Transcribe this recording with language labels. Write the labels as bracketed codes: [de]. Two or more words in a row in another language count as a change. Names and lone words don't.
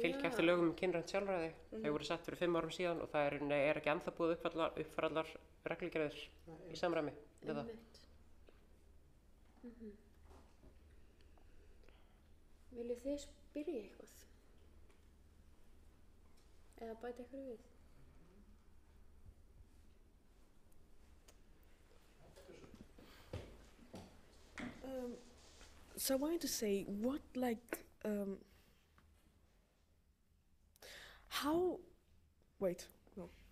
[is] Fylgja eftir lögum kynrænt sjálfræði, þau voru sett fyrir 5 árum síðan og það er ekki ennþá búið uppfæra allar reglugerðir í samræmi við það. Viljið þið spyrja eitthvað? Eða bæta eitthvað við? [en] So I wanted to say, what how, wait, no.